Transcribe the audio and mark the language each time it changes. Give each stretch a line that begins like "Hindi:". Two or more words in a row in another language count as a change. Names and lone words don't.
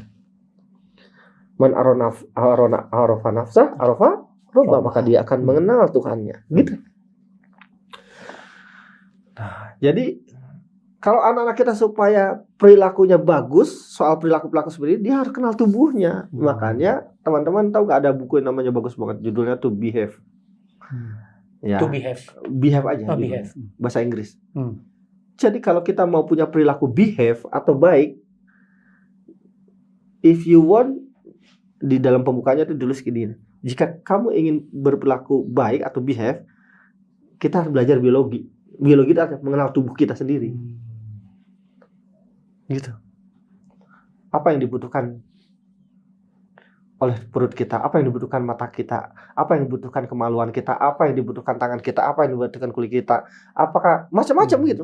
Arabic: من عرف نفسه عرف ربه,
Indonesian: maka dia akan mengenal Tuhannya. Gitu. Nah, jadi kalau anak-anak kita supaya perilakunya bagus, soal perilaku-perilaku seperti ini, dia harus kenal tubuhnya. Makanya teman-teman tahu nggak ada buku yang namanya bagus banget, judulnya To Behave. Ya.
English: To behave.
Indonesian: Behave aja. Behave. Bahasa Inggris. Jadi kalau kita mau punya perilaku behave atau baik,
English: if you want,
Indonesian: di dalam pembukanya itu ditulis gini, Jika kamu ingin berperilaku baik atau behave, kita harus belajar biologi. Biologi itu artinya mengenal tubuh kita sendiri. Gitu. Apa yang dibutuhkan oleh perut kita, apa yang dibutuhkan mata kita, apa yang dibutuhkan kemaluan kita, apa yang dibutuhkan tangan kita, apa yang dibutuhkan kulit kita, apakah macam-macam gitu.